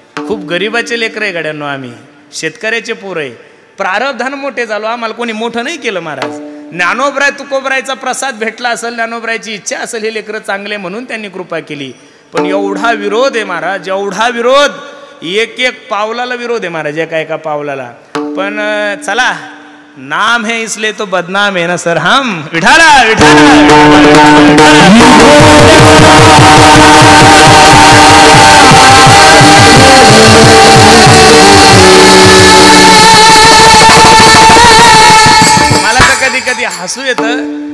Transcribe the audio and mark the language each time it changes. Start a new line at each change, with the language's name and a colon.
Marathi: खूप गरिबाचे लेकर आहे गाड्यांनो, आम्ही शेतकऱ्याचे पोर आहे. प्रारब्धानं मोठे झालो, आम्हाला कोणी मोठं नाही केलं महाराज. ज्ञानोबराय तुकोबरायचा प्रसाद भेटला असेल, ज्ञानोबरायची इच्छा असेल, हे लेकरं चांगले म्हणून त्यांनी कृपा केली. पण एवढा विरोध आहे महाराज, एवढा विरोध, एक एक पावलाला विरोध आहे महाराज, एका एका पावलाला. पण चला,
Hindi: नाम है इसलिए तो बदनाम है ना सर हम.
Marathi: विठाला मला तर कधी कधी हसू येतं.